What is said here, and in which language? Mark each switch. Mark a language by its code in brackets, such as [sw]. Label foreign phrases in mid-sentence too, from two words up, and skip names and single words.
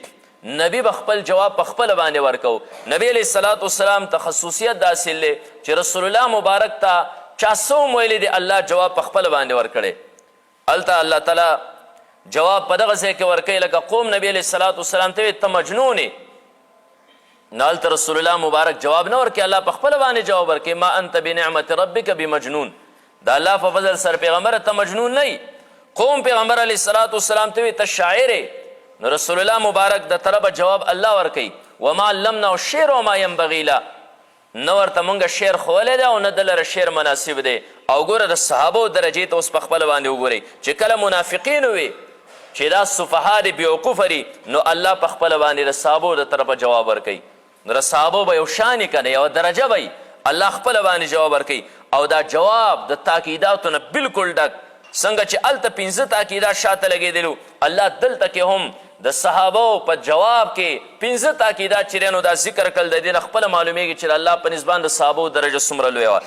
[ps] نبی به خپل جواب په خپله باندې ورکو. نبی [ar] علیه الصلاة والسلام [ps] ته خصوصیت دا حاصل دی چې رسول الله مبارک ته چا څه هم ویلی دی الله جواب په خپله باندې ورکړی. هلته الله تعالی جواب په دغه ځای کې ورکوي لکه قوم نبی [ar] علیه الصلاة والسلام [ps] ته وی ته مجنون یې نو هلته رسول الله مبارک جواب نه ورکوي الله په خپله باندې جواب ورکوي [ar] ما انت بنعمت ربک بمجنون. [ps] د الله په فضل سره پیغمبره ته مجنون نه قوم پیغمبر [ar] علیه الصلاة والسلام [ps] ته وی ته شاعر نو رسول الله مبارک د طرفه جواب الله ورکوي [ar] وما علمنا الشعر وما ينبغي له [ps] نه ورته مونږ شعر ښولی دی او نه د لره شعر مناسب دی. او ګوره د صحابو درجې ته اوس په خپله باندې وګورئ چې کله منافقین وي چې دا صفحا دی بیوقوفه دي نو الله په خپله باندې د صحابو د طرفه جواب ورکوي. نو د صحابو به یو شان یې که نه یوه درجه به الله خپله باندې جواب ورکوي او دا جواب د تاکیداتو نه بالکل ډک څنګه چې هلته 15 تاکیدات شاته لګېدلو الله دلته کې هم د صحابو په جواب کې 15 تاکیدات چې نو دا ذکر کړل د دې نه خپله معلومیږي چې الله په نسبان د صحابو درجه څومره لویه وه.